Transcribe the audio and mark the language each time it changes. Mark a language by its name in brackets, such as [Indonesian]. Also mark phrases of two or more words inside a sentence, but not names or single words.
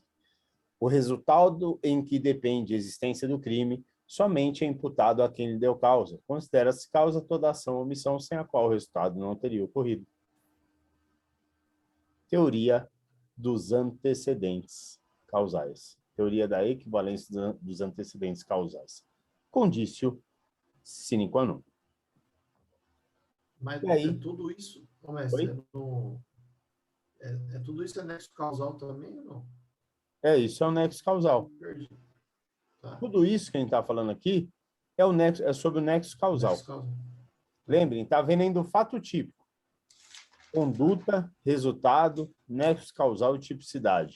[Portuguese] O resultado em que depende a existência do crime somente é imputado a quem lhe deu causa. Considera-se causa toda ação ou omissão sem a qual o resultado não teria ocorrido. Teoria dos antecedentes causais. Teoria da equivalência dos antecedentes causais. [Latin] Conditio sine qua non. [Portuguese] Mas E aí, é tudo isso, mestre, tudo isso é nexo causal também ou não? Isso é o nexo causal. Perdi. Tá. Tudo isso que a gente está falando aqui é sobre o nexo causal. Nexo causal. Lembrem, está vendo ainda o fato típico. Conduta, resultado, nexo causal e tipicidade.